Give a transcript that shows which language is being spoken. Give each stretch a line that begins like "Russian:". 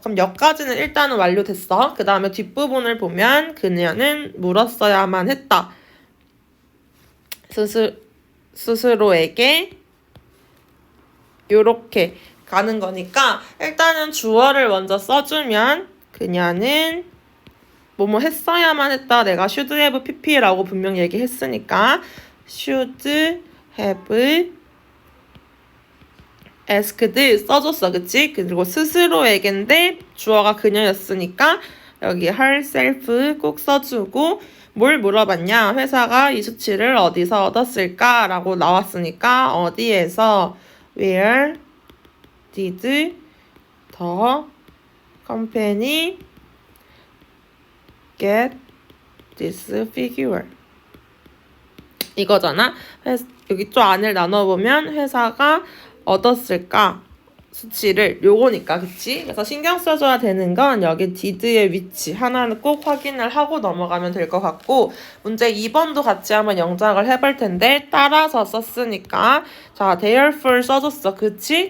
Korean: 그럼 여기까지는 일단은 완료됐어. 그 다음에 뒷부분을 보면 그녀는 물었어야만 했다. 스스로에게 요렇게 가는 거니까 일단은 주어를 먼저 써주면 그녀는 뭐뭐 했어야만 했다. 내가 should have pp라고 분명 얘기했으니까
English: should have asked
Korean: 써줬어. 그치? 그리고 스스로에게인데 주어가 그녀였으니까 여기 herself 꼭 써주고, 뭘 물어봤냐? 회사가 이 수치를 어디서 얻었을까? 라고 나왔으니까 어디에서
English: where did the company get this figure?
Korean: 이거잖아. 여기 좀 안을 나눠보면 회사가 얻었을까? 수치를 요거니까, 그치? 그래서 신경 써줘야 되는 건 여기 did의 위치 하나는 꼭 확인을 하고 넘어가면 될 것 같고, 문제 2번도 같이 한번 영작을 해볼 텐데 따라서 썼으니까, 자, therefore 써줬어. 그치?